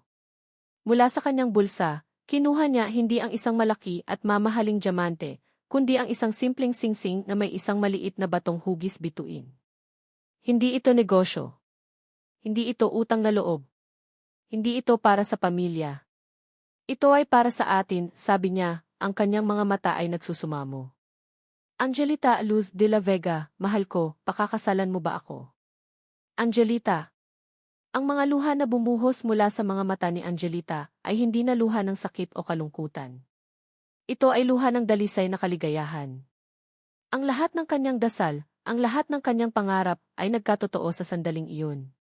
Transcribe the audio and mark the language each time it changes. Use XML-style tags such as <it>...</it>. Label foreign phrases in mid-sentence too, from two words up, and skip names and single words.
<tl>Mula sa kanyang bulsa, kinuha niya hindi ang isang malaki at mamahaling diamante, kundi ang isang simpleng singsing na may isang maliit na batong hugis bituin. Hindi ito negosyo. Hindi ito utang na loob. Hindi ito para sa pamilya. Ito ay para sa atin, sabi niya, ang kanyang mga mata ay nagsusumamo. Angelita Luz de la Vega, mahal ko, pakakasalan mo ba ako? Angelita. Ang mga luha na bumuhos mula sa mga mata ni Angelita ay hindi na luha ng sakit o kalungkutan. Ito ay luha ng dalisay na kaligayahan. Ang lahat ng kanyang dasal, ang lahat ng kanyang pangarap ay nagkatotoo sa sandaling iyon.</tl>